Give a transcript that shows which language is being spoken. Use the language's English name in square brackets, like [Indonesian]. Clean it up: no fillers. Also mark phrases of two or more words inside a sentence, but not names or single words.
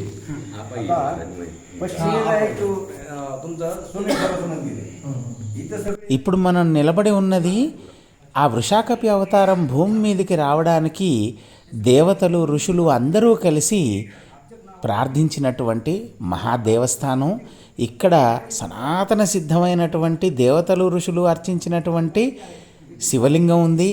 [Marathi] आता पश्चिमेला एक तुमचं सोमेश्वराचं मंदिर आहे. इथं सगळं [Telugu] ఇప్పుడు మనం నిలబడి ఉన్నది ఆ వృషాకపి అవతారం భూమి మీదకి రావడానికి దేవతలు ఋషులు అందరూ కలిసి ప్రార్థించినటువంటి మహాదేవస్థానం. ఇక్కడ సనాతన సిద్ధమైనటువంటి దేవతలు ఋషులు అర్చించినటువంటి శివలింగం ఉంది.